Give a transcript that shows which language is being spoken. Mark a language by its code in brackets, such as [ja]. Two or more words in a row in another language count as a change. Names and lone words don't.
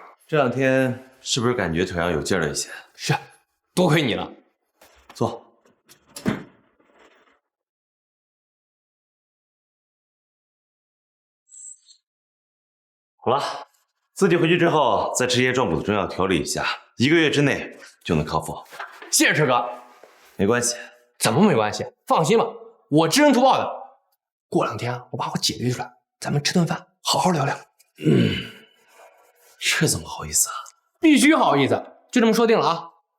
[zh] 這兩天是不是感覺腿上有勁了一些？是，多虧你了。坐。好了，自己回去之後再吃些壯補的中藥調理一下，1個月之內就能康復。謝謝車哥。沒關係。怎麼沒關係？放心吧，我知恩圖報的。過2天我把我姐約出來，咱們吃頓飯，好好聊聊。這怎麼好意思啊？必須好意思，就這麼說定了啊。